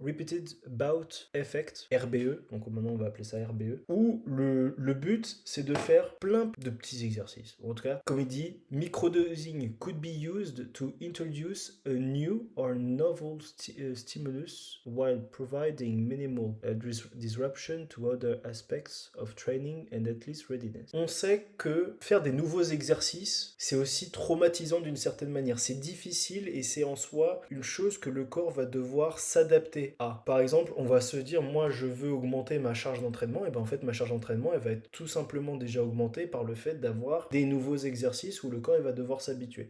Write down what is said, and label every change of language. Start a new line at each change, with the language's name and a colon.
French: Repeated Bout Effect, RBE, donc maintenant on va appeler ça RBE, où le but c'est de faire plein de petits exercices. En tout cas, comme il dit,
English: microdosing could be used to introduce a new or novel stimulus while providing minimal disruption to other aspects of training and athlete readiness.
French: On sait que faire des nouveaux exercices, c'est aussi traumatisant d'une certaine manière. C'est difficile et c'est en soi une chose que le corps va devoir s'adapter à. Par exemple, on va se dire, moi je veux augmenter ma charge d'entraînement, et bien en fait ma charge d'entraînement elle va être tout simplement déjà augmentée par le fait d'avoir des nouveaux exercices où le corps il va devoir s'habituer.